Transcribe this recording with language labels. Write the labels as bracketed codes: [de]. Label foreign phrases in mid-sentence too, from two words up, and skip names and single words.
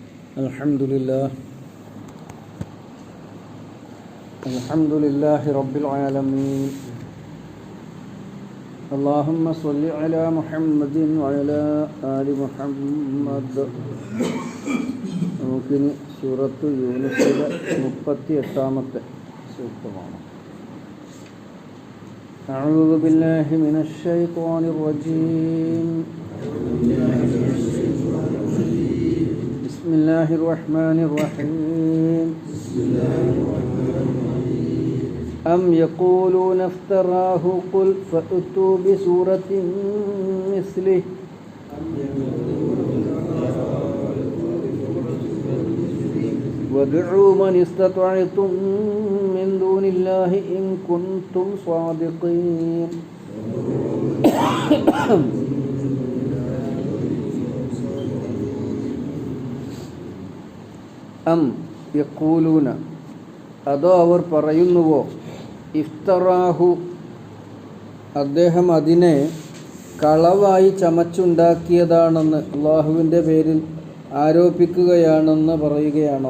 [ar] الحمد لله رب العالمين. اللهم صل على محمد وعلى آل محمد. [ml] നമുക്കിനി സൂറത്ത് യൂനുസിലെ 38-ാമത്തെ സൂക്തമാണ്. [ar] أعوذ بالله من الشيطان الرجيم. بسم الله الرحمن الرحيم. أم يقولون افتراه قل فأتوا بسورة مثله وادعوا من استطعتم من دون الله إن كنتم صادقين. أم يقولون, [ml] അതോ അവർ പറയുന്നുവോ, ഇഫ്തറാഹു, അദ്ദേഹം അതിനെ കളവായി ചമച്ചുണ്ടാക്കിയതാണെന്ന്, അള്ളാഹുവിൻ്റെ പേരിൽ ആരോപിക്കുകയാണെന്ന് പറയുകയാണോ?